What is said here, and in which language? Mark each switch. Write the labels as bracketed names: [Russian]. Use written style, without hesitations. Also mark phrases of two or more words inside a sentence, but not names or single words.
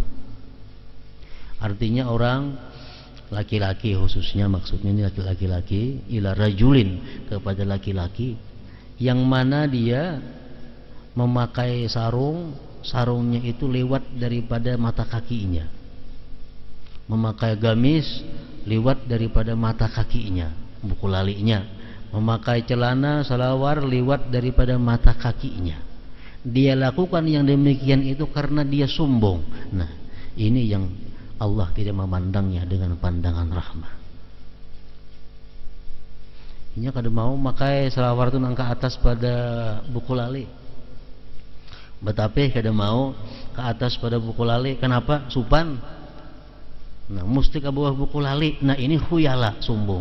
[Indonesian] Artinya orang laki-laki khususnya, maksudnya ini laki-laki, [Arabic] إلى رجل, [Indonesian] kepada laki-laki yang mana dia memakai sarung, sarungnya itu lewat daripada mata kakinya, memakai gamis lewat daripada mata kakinya, buku lalinya, memakai celana salawar lewat daripada mata kakinya. Dia lakukan yang demikian itu karena dia sombong. Nah, ini yang Allah tidak memandangnya dengan pandangan rahmah. [Banjar] Ini kada mau makai salawar itu nangka atas pada buku lali. Betape kada mau ke atas pada buku lali. [Indonesian] Kenapa? Supan. Nah, mesti ke bawah buku lali. Nah, ini khuyala, sombong.